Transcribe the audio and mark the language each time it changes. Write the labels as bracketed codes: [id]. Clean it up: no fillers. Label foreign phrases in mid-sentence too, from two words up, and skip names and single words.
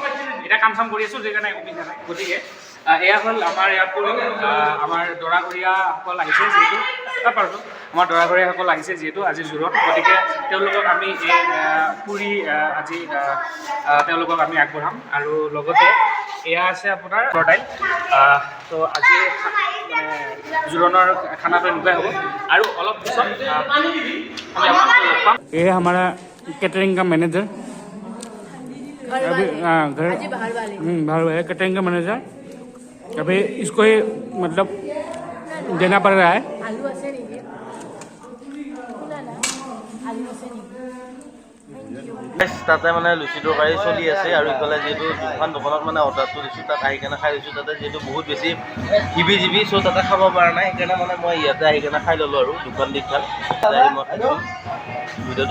[as] এতিয়া কাম চাম কৰি আছোঁ সেইকাৰণে একো পিন্ধা নাই। গতিকে এয়া হ'ল আমাৰ ইয়াত আমাৰ দৰাঘৰীয়াসকল আহিছে যিহেতু আমাৰ দৰাঘৰীয়াসকল আহিছে যিহেতু আজি জোৰোণ। গতিকে তেওঁলোকক আমি এই পুৰি আজি তেওঁলোকক আমি আগবঢ়াম আৰু লগতে এয়া আছে আপোনাৰ দাইল। ত' আজি মানে জোৰোণৰ খানাটো এনেকুৱাই হ'ব আৰু অলপ পিছত [hi] ये है हमारा कैटरिंग का मैनेजर अभी बाहर है कैटरिंग का मैनेजर। अभी इसको ही मतलब देना पड़ रहा है। [as] তাতে মানে লুচি তৰকাৰী চলি আছে আৰু ইফালে যিহেতু দুখন দোকানত মানে অৰ্ডাৰটো দিছোঁ, তাত আহি কেনে খাই দিছোঁ। তাতে যিহেতু বহুত বেছি হিবি চ' তাতে খাব পৰা নাই, সেইকাৰণে মানে মই ইয়াতে আহি কেনে খাই ল'লোঁ আৰু দোকান দি খাল মই খাইছোঁ ভিডিঅ'টো।